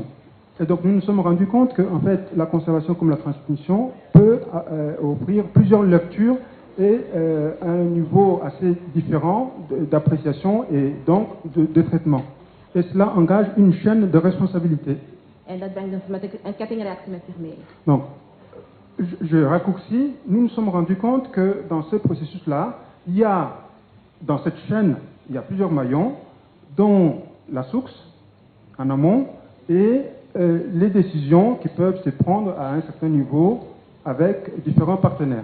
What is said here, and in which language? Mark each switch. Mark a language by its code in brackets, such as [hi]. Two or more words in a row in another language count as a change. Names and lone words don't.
[fr] Et donc nous nous sommes rendus compte que en fait, la conservation comme la transmission peut offrir plusieurs lectures et un niveau assez différent d'appréciation et donc de traitement. Et cela engage une chaîne de responsabilité. [nl] En dat brengt een kettingreactie met zich mee. [fr] Donc, je raccourcis, nous nous sommes rendus compte que dans ce processus-là, il y a, dans cette chaîne, il y a plusieurs maillons, dont la source, en amont, et les décisions qui peuvent se prendre à un certain niveau avec différents partenaires.